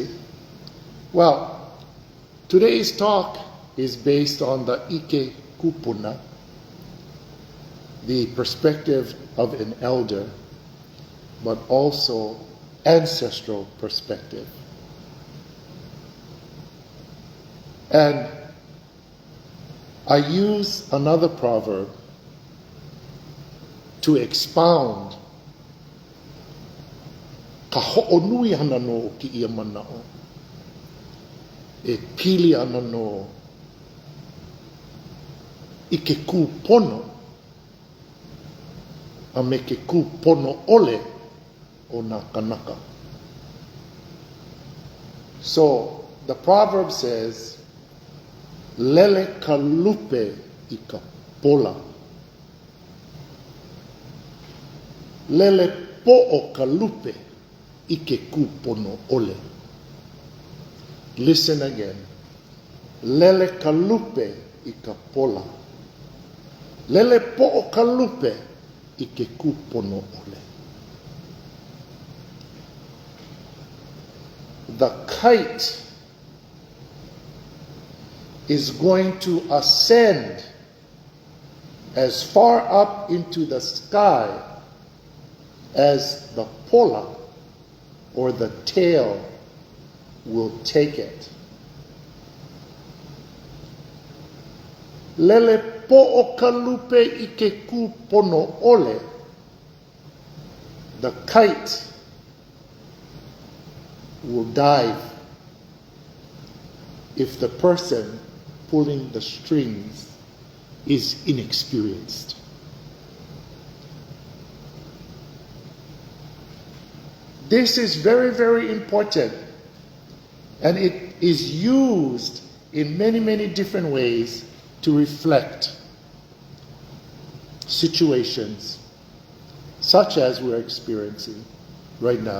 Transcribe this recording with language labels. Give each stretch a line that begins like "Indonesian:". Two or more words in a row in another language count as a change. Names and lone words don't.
English: Well, today's talk is based on the
Hawaiian: ike kupuna,
English: the perspective of an elder, but also ancestral perspective. And I use another proverb to expound
Hawaiian: ka ho'onui ana no ki ia mana'o. E pili ana no I ke kūpono a me ke kūpono ʻole o nā kanaka.
English: So the proverb says,
Hawaiian: lele ka lupe I ka pola. Lele po'o ka lupe I ke kūpono ʻole.
English: Listen again.
Hawaiian: Lele ka lupe I ka pola. Lele po'o ka lupe I ke kūpono ʻole.
English: The kite is going to ascend as far up into the sky as the pola or the tail will take it.
Hawaiian: Lele po'o ka lupe I ke kūpono ʻole.
English: The kite will dive if the person pulling the strings is inexperienced. This is very, very important, and it is used in many, many different ways to reflect situations such as we're experiencing right now.